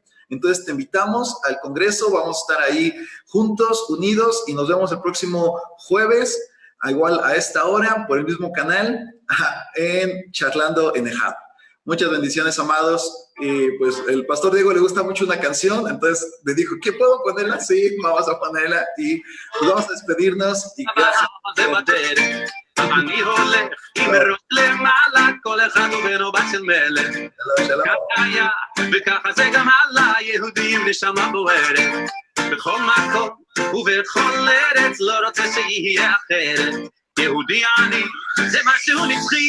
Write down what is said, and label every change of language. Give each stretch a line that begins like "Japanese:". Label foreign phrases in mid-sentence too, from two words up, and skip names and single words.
Spanish: Entonces te invitamos al Congreso, vamos a estar ahí juntos, unidos, y nos vemos el próximo jueves, igual a esta hora, por el mismo canal, en Charlando en EHAT. Muchas bendiciones, amados. Y pues el Pastor Diego le gusta mucho una canción, entonces le dijo, ¿qué puedo ponerla? Sí, vamos a ponerla, y pues vamos a despedirnos. Y gracias.
Hebrew: אני הולך עם ראש למעלה, כל אחד ובינו בת של מלך. ככה היה, וככה זה גם הלאה, יהודים נשמה בוערת. בכל מקום ובכל ארץ, לא רוצה שיהיה אחרת. יהודי אני, זה משהו נצחי.